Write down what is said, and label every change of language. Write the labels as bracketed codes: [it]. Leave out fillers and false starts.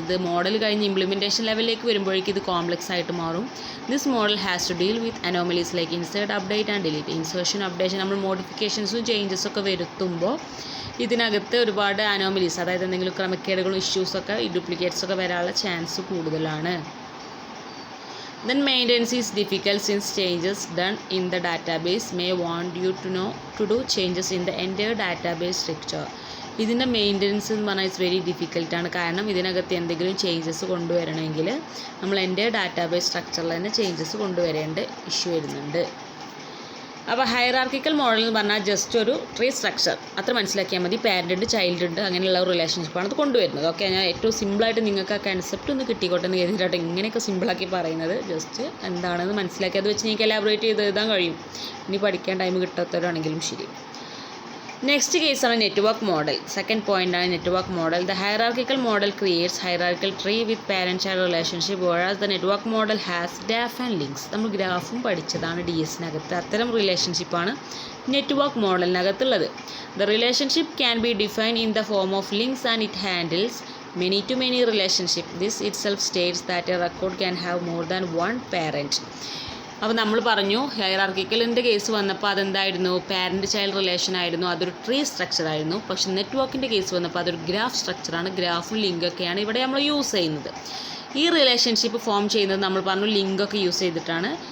[ml] ഇത് മോഡൽ കഴിഞ്ഞ് ഇംപ്ലിമെൻറ്റേഷൻ ലെവലിലേക്ക് വരുമ്പോഴേക്കും ഇത് കോംപ്ലക്സ് ആയിട്ട് മാറും. [en] This model has to deal with anomalies like insert, update and delete. [ml] Insertion, updation, നമ്മൾ മോഡിഫിക്കേഷൻസും ചേഞ്ചസും ഒക്കെ വരുത്തുമ്പോൾ ഇതിനകത്ത് ഒരുപാട് അനോമലീസ്, അതായത് എന്തെങ്കിലും ക്രമക്കേടുകളും ഇഷ്യൂസൊക്കെ ഈ ഡ്യൂപ്ലിക്കേറ്റ്സൊക്കെ വരാനുള്ള ചാൻസ് കൂടുതലാണ്. [en] Then maintenance is difficult since changes done in the database may want you to do changes in the entire database structure. [ml] ഇതിൻ്റെ മെയിൻ്റനൻസ് എന്ന് പറഞ്ഞാൽ ഇറ്റ്സ് വെരി ഡിഫിക്കൽട്ടാണ്. കാരണം ഇതിനകത്ത് എന്തെങ്കിലും ചേഞ്ചസ് കൊണ്ടുവരണമെങ്കിൽ നമ്മൾ എൻ്റെ ഡാറ്റാബേസ് സ്ട്രക്ചറിൽ തന്നെ ചേഞ്ചസ് കൊണ്ടുവരേണ്ട ഇഷ്യൂ വരുന്നുണ്ട്. അപ്പോൾ ഹൈറാർക്കിക്കൽ മോഡൽ എന്ന് പറഞ്ഞാൽ ജസ്റ്റ് ഒരു ട്രീ സ്ട്രക്ചർ അത്ര മനസ്സിലാക്കിയാൽ മതി. പാരൻ്റ് ഉണ്ട്, ചൈൽഡ് ഉണ്ട്, അങ്ങനെയുള്ള ഒരു റിലേഷൻഷിപ്പാണ് അത് കൊണ്ടുവരുന്നത്. ഓക്കെ, ഞാൻ ഏറ്റവും സിമ്പിളായിട്ട് നിങ്ങൾക്ക് ആ കൺസെപ്റ്റ് ഒന്ന് കിട്ടിക്കോട്ടെ എന്ന് കരുതിയിട്ടാണ് ഇങ്ങനെയൊക്കെ സിമ്പിളാക്കി പറയുന്നത്. ജസ്റ്റ് എന്താണെന്ന് മനസ്സിലാക്കി അത് വെച്ച് നിങ്ങൾക്ക് എലാബറേറ്റ് ചെയ്ത് എഴുതാൻ കഴിയും. ഇനി പഠിക്കാൻ ടൈം കിട്ടാത്തവരാണെങ്കിലും ശരി. നെക്സ്റ്റ് കേസാണ് നെറ്റ്വർക്ക് മോഡൽ. സെക്കൻഡ് പോയിൻ്റാണ് network model. [en] The hierarchical model creates hierarchical tree with parent child relationship, versus the network model has graph and links. [ml] നമ്മൾ ഗ്രാഫും പഠിച്ചതാണ് DS-നകത്ത്. അത്തരം റിലേഷൻഷിപ്പാണ് network മോഡലിനകത്തുള്ളത്. [en] The relationship can be defined in the form of links and it handles many to many relationship. This itself states that a record can have more than one parent. [ml] അപ്പോൾ നമ്മൾ പറഞ്ഞു ഹൈറാർക്കിക്കലിൻ്റെ case വന്നപ്പോൾ അതെന്തായിരുന്നു, parent child relation ആയിരുന്നു, അതൊരു tree structure ആയിരുന്നു. പക്ഷേ നെറ്റ്വർക്കിൻ്റെ case വന്നപ്പോൾ അതൊരു ഗ്രാഫ് സ്ട്രക്ചറാണ്. ഗ്രാഫും ലിങ്കൊക്കെയാണ് ഇവിടെ നമ്മൾ യൂസ് ചെയ്യുന്നത്. ഈ റിലേഷൻഷിപ്പ് ഫോം ചെയ്യുന്നത് നമ്മൾ പറഞ്ഞു ലിങ്കൊക്കെ യൂസ് ചെയ്തിട്ടാണ്.